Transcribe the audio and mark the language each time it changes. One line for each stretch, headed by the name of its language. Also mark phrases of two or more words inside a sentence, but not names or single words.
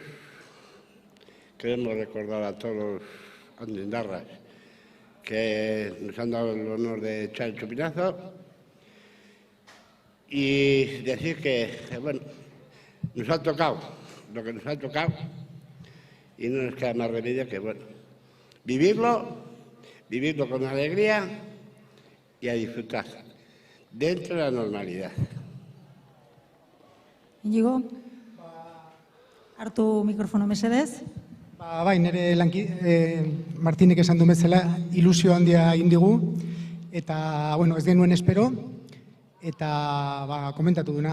Spanish: Queremos recordar a todos los andindarras que nos han dado el honor de echar el chupinazo y decir que, bueno, nos ha tocado lo que nos ha tocado y no nos queda más remedio que, bueno, vivirlo con alegría y a disfrutar dentro de la normalidad.
Basque: Inigo, hartu mikrofono mesedez. Bai, nire Martinek esan du bezala ilusio handia egin digu, eta, bueno, ez genuen espero, eta komentatu duna.